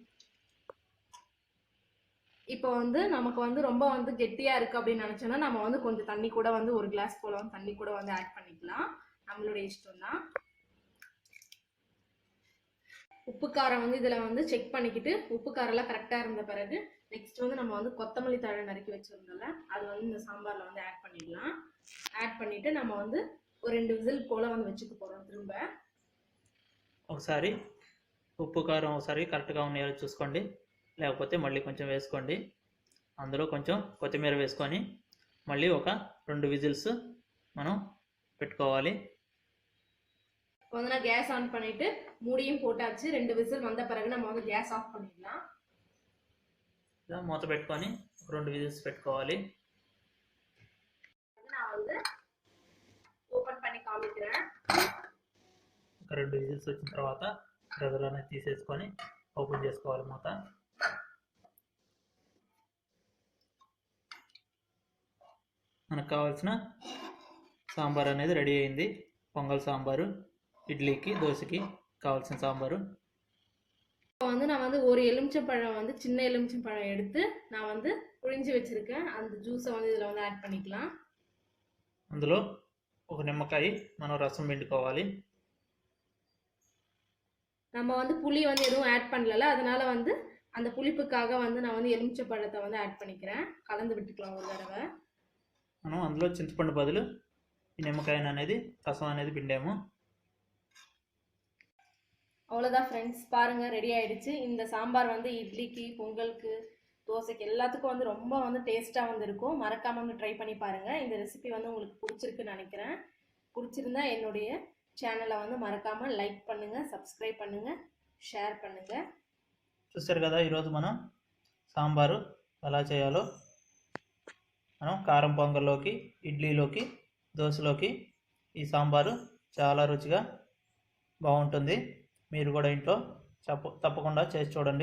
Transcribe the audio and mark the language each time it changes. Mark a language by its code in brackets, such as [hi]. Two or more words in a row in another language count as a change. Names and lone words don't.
[ta] இப்போ வந்து நமக்கு வந்து ரொம்ப வந்து கெட்டியாக இருக்குது அப்படின்னு நினச்சோன்னா நம்ம வந்து கொஞ்சம் தண்ணி கூட வந்து ஒரு கிளாஸ் போல் வந்து தண்ணி கூட வந்து ஆட் பண்ணிக்கலாம், நம்மளுடைய இஷ்டம் தான். உப்பு காரம் வந்து இதில் வந்து செக் பண்ணிக்கிட்டு உப்பு காரெல்லாம் கரெக்டாக இருந்த பிறகு நெக்ஸ்ட் வந்து நம்ம வந்து கொத்தமல்லி தழை நறுக்கி வச்சுருந்தோம்ல அது வந்து இந்த சாம்பாரில் வந்து ஆட் பண்ணிடலாம். ஆட் பண்ணிவிட்டு நம்ம வந்து ஒரு 2 விசில் போல் வந்து வச்சுக்க போகிறோம். திரும்ப [te] ఒకసారి ఉప్పు కారం ఒకసారి కరెక్ట్గా ఉన్నాయో చూసుకోండి, లేకపోతే మళ్ళీ కొంచెం వేసుకోండి. అందులో కొంచెం కొత్తిమీర వేసుకొని మళ్ళీ ఒక 2 విజిల్స్ మనం పెట్టుకోవాలి. [ta] இப்போ வந்து நான் கேஸ் ஆன் பண்ணிவிட்டு மூடியும் போட்டாச்சு. 2 விசில் வந்த பிறகு நம்ம வந்து கேஸ் ஆஃப் பண்ணிடலாம். [te] ఇలా మూత పెట్టుకొని 2 విజిల్స్ పెట్టుకోవాలి. [ta] நான் வந்து ఓపెన్ பண்ணி కామిக்கிறேன். [te] ఒక 2 విజిల్స్ వచ్చిన తర్వాత గదలోనే తీసేసుకొని ఓపెన్ చేసుకోవాలి మూత. మనకు కావాల్సిన సాంబార్ అనేది రెడీ అయింది. పొంగల్ సాంబారు, ఇడ్లీకి దోశకి కావాల్సిన సాంబారు. [ta] இப்போ வந்து நான் வந்து ஒரு எலுமிச்சம்பழம் வந்து சின்ன எலுமிச்சம்பழம் எடுத்து நான் வந்து புழிஞ்சு வச்சுருக்கேன். அந்த ஜூஸை வந்து இதில் வந்து ஆட் பண்ணிக்கலாம். [te] అందులో ఒక నిమ్మకాయ మనం రసం పిండుకోవాలి. [ta] நம்ம வந்து புளி வந்து எதுவும் ஆட் பண்ணல, அதனால வந்து அந்த புளிப்புக்காக வந்து நான் வந்து எலுமிச்சம்பழத்தை வந்து ஆட் பண்ணிக்கிறேன். கலந்து விட்டுக்கலாம் ஒரு தடவை. [te] మనం అందులో చింతపండు బదులు ఈ నిమ్మకాయ అనేది రసం అనేది పిండాము. [ta] அவ்வளோதான் ஃப்ரெண்ட்ஸ், பாருங்கள் ரெடி ஆகிடுச்சு. இந்த சாம்பார் வந்து இட்லிக்கு, பொங்கலுக்கு, தோசைக்கு எல்லாத்துக்கும் வந்து ரொம்ப வந்து டேஸ்ட்டாக வந்து இருக்கும். மறக்காமல் வந்து ட்ரை பண்ணி பாருங்கள். இந்த ரெசிபி வந்து உங்களுக்கு பிடிச்சிருக்குன்னு நினைக்கிறேன். பிடிச்சிருந்தா என்னுடைய சேனலை வந்து மறக்காமல் லைக் பண்ணுங்கள், சப்ஸ்கிரைப் பண்ணுங்கள், షేర్ பண்ணுங்கள். [te] చూసారు కదా ఈరోజు మనం సాంబారు ఎలా చేయాలో. మనం కారం పొంగల్లోకి, ఇడ్లీలోకి, దోశలోకి ఈ సాంబారు చాలా రుచిగా బాగుంటుంది. మీరు కూడా ఇంట్లో తప్పకుండా చేసి చూడండి.